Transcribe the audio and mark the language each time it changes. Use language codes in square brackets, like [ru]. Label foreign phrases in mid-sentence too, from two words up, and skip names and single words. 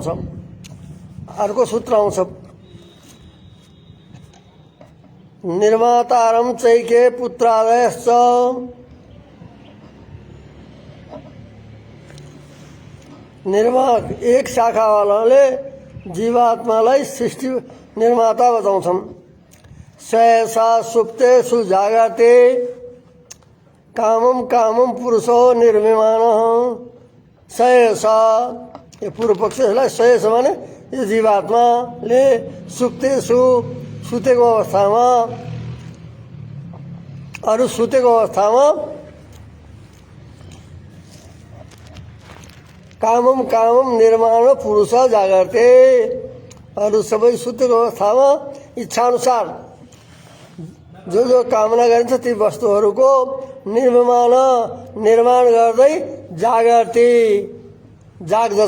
[ne] अर्को सूत्र आउँछ [sa] निर्मातारम चैके पुत्रादयश्च [ne] एक शाखावालाले जीवात्मालाई सृष्टि निर्माता बताउँछन्। [sa] सयसा सुप्तेषु जागर्ते कामम कामम पुरुषो निर्विमान। [ne] सयसा यो पूर्व पक्षलाई सयस भने यो जीवात्माले सुप्तेषु सुतेको अवस्थामा, अरू सुतेको अवस्थामा [sa] कामम कामम [ne] निर्माण पुरुष जागर्ते, अरू सबै सुतेको अवस्थामा इच्छाअनुसार जो जो कामना गरिन्छ ती वस्तुहरूको निर्माण गर्दै जागर्ते जाग्दछ।